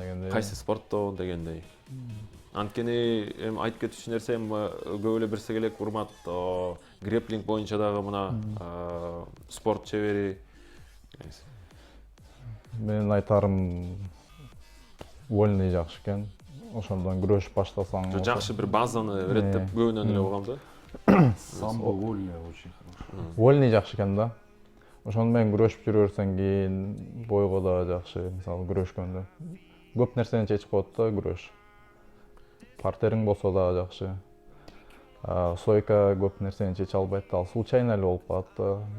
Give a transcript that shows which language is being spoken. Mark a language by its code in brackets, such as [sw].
[ky] Кайсы спорттон дегендей. Анткени эми айтып кетүүчү нерсем көп эле берсе керек, урмат греплинг боюнча дагы мына спорт чебери. Менин айтарым вольный жакшы экен. Ошондон күрөш баштасаң. Жакшы бир базаны берет деп көбүнөн эле угам да. [ru] Самбо вольный очень хорошо. [ky] Вольный жакшы экен да. Ошону менен күрөшүп жүрө берсең кийин бойго да жакшы, мисалы күрөшкөндө. Көп нерсени чечип коет да күрөш. Партериң болсо да жакшы. Сойка көп нерсени чече албайт да, ал случайно эле болуп калат да.